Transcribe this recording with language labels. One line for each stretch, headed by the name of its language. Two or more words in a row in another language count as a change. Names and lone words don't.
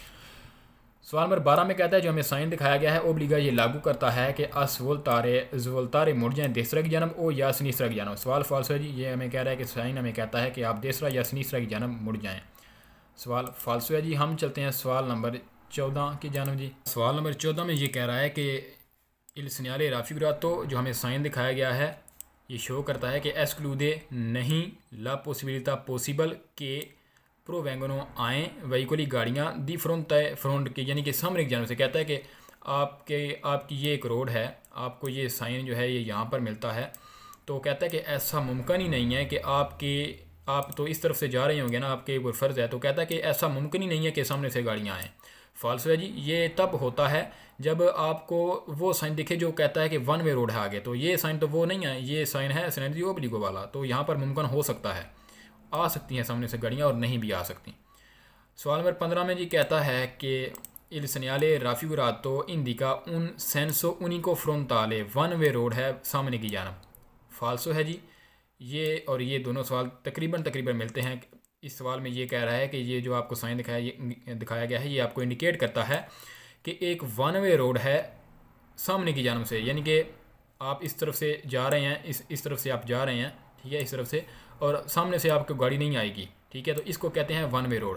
Hindi: सवाल नंबर 12 में कहता है जो हमें साइन दिखाया गया है ओब्लिगा ये लागू करता है कि असवोल्तारे मुड़ जाएँ देसरा की जानब ओ या सनीसरा की जानब। सवाल फाल्सो है जी। ये हमें कह रहा है कि साइन हमें कहता है कि आप देसरा या सनीसरा की जानब मुड़ जाएँ। सवाल फाल्सो है जी। हम चलते हैं सवाल नंबर 14 की जानब जी। सवाल नंबर 14 में ये कह रहा है कि
Italian: il segnale raffigurato
Hindi: जो हमें साइन दिखाया गया है ये शो करता है कि esclude नहीं
Italian: la possibilità possible che provengano
Hindi: आएँ वहीकुली गाड़ियाँ
Italian: di fronte
Hindi: के, यानी कि सामने की जानब से। कहता है कि आपकी ये एक रोड है, आपको ये साइन जो है ये यहाँ पर मिलता है, तो कहता है कि ऐसा मुमकिन ही नहीं है कि आप तो इस तरफ से जा रहे होंगे ना, आपके वो फ़र्ज़ है, तो कहता है कि ऐसा मुमकिन ही नहीं है कि सामने से गाड़ियाँ आएँ। फाल्सो है जी। ये तब होता है जब आपको वो साइन दिखे जो कहता है कि
English: one way road
Hindi: है आगे, तो ये साइन तो वो नहीं है, ये साइन है सेनेरी ओब्लिगो वाला, तो यहाँ पर मुमकिन हो सकता है, आ सकती हैं सामने से गाड़ियाँ और नहीं भी आ सकती। सवाल नंबर 15 में जी कहता है कि
Italian: il segnale raffigurato indica un senso unico frontale,
English: one way road
Hindi: है सामने की जानब। फाल्सो है जी। ये और ये दोनों सवाल तकरीबन मिलते हैं। इस सवाल में ये कह रहा है कि ये जो आपको साइन दिखाया गया है ये आपको इंडिकेट करता है कि एक
English: one way road
Hindi: है सामने की जानब से, यानी कि आप इस तरफ से जा रहे हैं, इस तरफ से आप जा रहे हैं, ठीक है, इस तरफ से, और सामने से आपको गाड़ी नहीं आएगी, ठीक है, तो इसको कहते हैं
English: one way road.